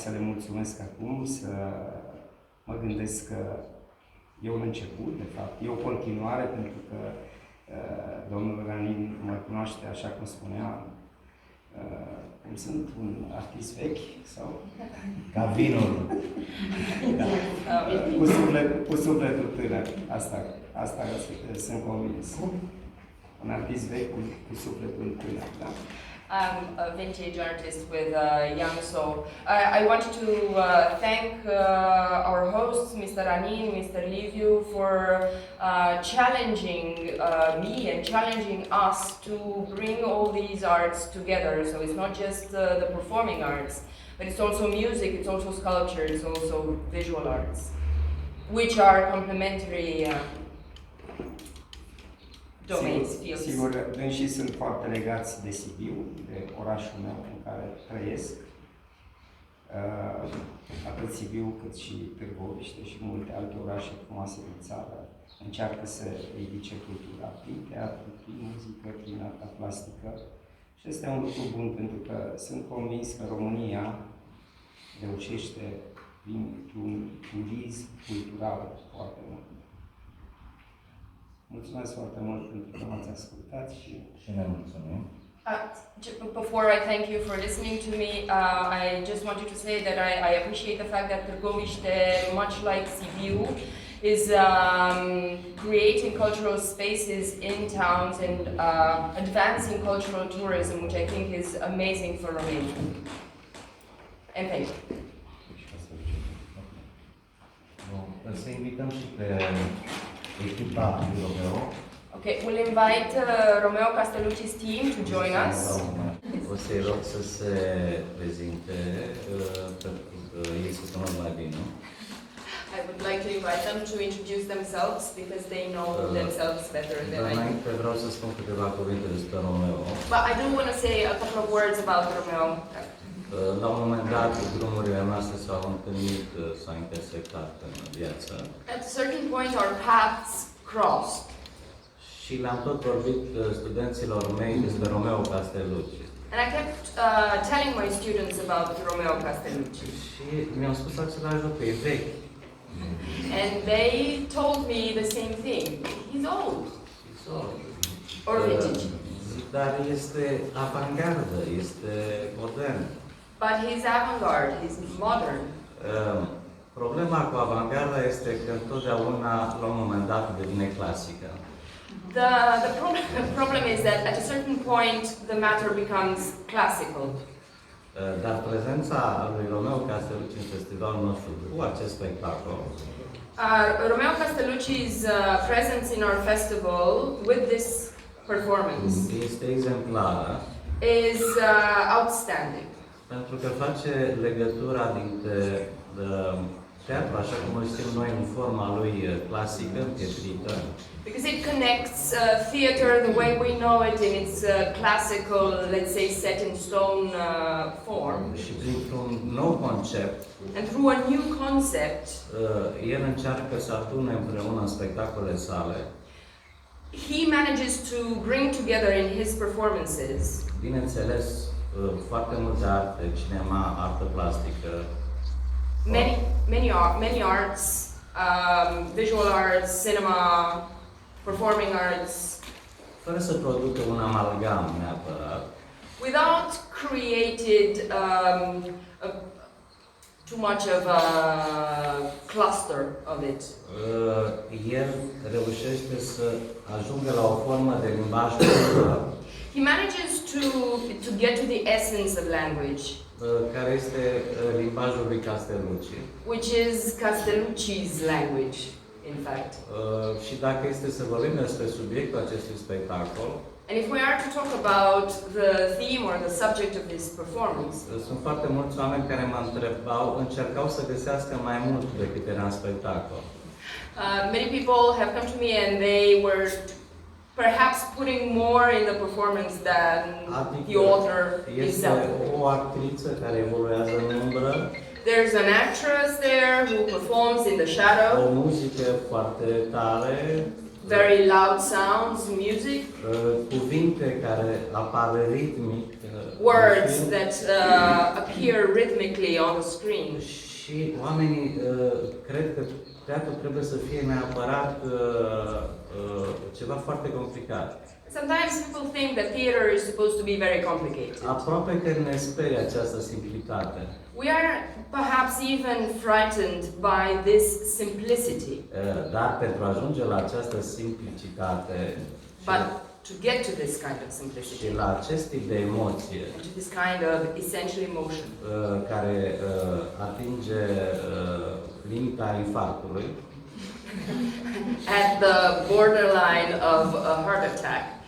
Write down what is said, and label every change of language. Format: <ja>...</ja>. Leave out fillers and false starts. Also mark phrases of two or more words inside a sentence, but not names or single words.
<ro>Să le mulțumesc acum, să mă gândesc că e un început, de fapt, e o continuare, pentru că domnul Ranin mă cunoaște, așa cum spunea, cum sunt un artist vechi sau? Ca vinul. Cu sufletul tânăr. Asta sunt convins. Un artist vechi cu sufletul tânăr, da?</ro> <en>I'm a vintage artist with young soul. I wanted to thank our hosts, Mr. Ranin, Mr. Liviu, for challenging me and challenging us to bring all these arts together. So it's not just the performing arts, but it's also music, it's also sculpture, it's also visual arts, which are complementary domains, fields.</en> <ro>Sigur, dânsii sunt foarte legați de Sibiu, de orașul meu în care trăiesc. Atât Sibiu cât și Târgoviște și multe alte orașe frumoase din țară încearcă să ridice cultura prin teatru, prin muzică, prin arta plastică. Și este un lucru bun, pentru că sunt convins că România reușește printr-un turism cultural foarte mult. Mulțumesc foarte mult pentru că m-ați ascultat și ne mulțumim.</ro> <en>Before I thank you for listening to me, I just wanted to say that I appreciate the fact that Târgoviște, much like Sibiu, is creating cultural spaces in towns and advancing cultural tourism, which I think is amazing for Romania. And thank you.</en> <ro>Să invităm și pe echipa lui Romeo.</ro> <en>Okay, we'll invite Romeo Castellucci's team to join us.</en> <ro>O să-i rog să se prezinte, pentru că ei se cunosc mai bine.</ro> <en>I would like to invite them to introduce themselves because they know themselves better than I do.</en> <ro>Înainte vreau să spun câteva cuvinte despre Romeo.</ro> <en>But I do want to say a couple of words about Romeo.</en> <ro>La un moment dat, drumurile noastre s-au întâlnit, s-au intersectat în viață.</ro> <en>At a certain point our paths crossed.</en> <ro>Și le-am tot vorbit studenților mei despre Romeo Castellucci.</ro> <en>And I kept telling my students about Romeo Castellucci.</en> <ro>Și mi-au spus același lucru, e vechi.</ro> <en>And they told me the same thing. He's old. He's old. Or vintage.</en> <ro>Dar este avantgardă, este modern.</ro> <en>But he's avant-garde, he's modern.</en> <ro>Problema cu avantgarda este că întotdeauna, la un moment dat, devine clasică.</ro> <en>The problem is that at a certain point the matter becomes classical.</en> <ro>Dar prezența lui Romeo Castellucci în festivalul nostru cu acest spectacol</ro> <en>Romeo Castellucci's presence in our festival with this performance</en> <ro>este exemplară</ro> <en>is outstanding.</en> <ro>pentru că face legătura dintre teatru, așa cum îl știm noi, în forma lui clasică, împietrită,</ro> <en>Because it connects theater the way we know it in its classical, let's say, set in stone form.</en> <ro>și printr-un nou concept,</ro> <en>And through a new concept,</en> <ro>el încearcă să adune împreună în spectacolele sale,</ro> <en>he manages to bring together in his performances,</en> <ro>bineînțeles, foarte multe arte, cinema, artă plastică,</ro> <en>many arts, visual arts, cinema, performing arts,</en> <ro>fără să producă un amalgam neapărat,</ro> <en>without created too much of a cluster of it.</en> <ro>El reușește să ajungă la o formă de limbaj cultural,</ro> <en>He manages to get to the essence of language,</en> <ro>care este limbajul lui Castellucci.</ro> <en>which is Castellucci's language, in fact.</en> <ro>Și dacă este să vorbim despre subiectul acestui spectacol,</ro> <en>And if we are to talk about the theme or the subject of this performance,</en> <ro>sunt foarte mulți oameni care mă încercau să găsească mai mult decât era în spectacol.</ro> <en>Many people have come to me and they were perhaps putting more in the performance than the author himself.</en> <ro>Este o actriță care evoluează în umbră.</ro> <en>There's an actress there who performs in the shadow.</en> <ro>O muzică foarte tare.</ro> <en>Very loud sounds, music.</en> <ro>Cuvinte care apar ritmic.</ro> <en>Words that appear rhythmically on the screen.</en> <ro>Și oamenii cred că teatru trebuie să fie neapărat ceva foarte complicat.</ro> <en>Sometimes people think that theater is supposed to be very complicated.</en> <ro>Aproape că ne sperie această simplitate.</ro> <en>We are perhaps even frightened by this simplicity.</en> <ro>Dar pentru a ajunge la această simplicitate</ro> <en>But to get to this kind of simplicity,</en> <ro>și la acest tip de emoție</ro> <en>and to this kind of essential emotion,</en> <ro>care atinge limita infarctului,</ro> <en>at the borderline of a heart attack,</en>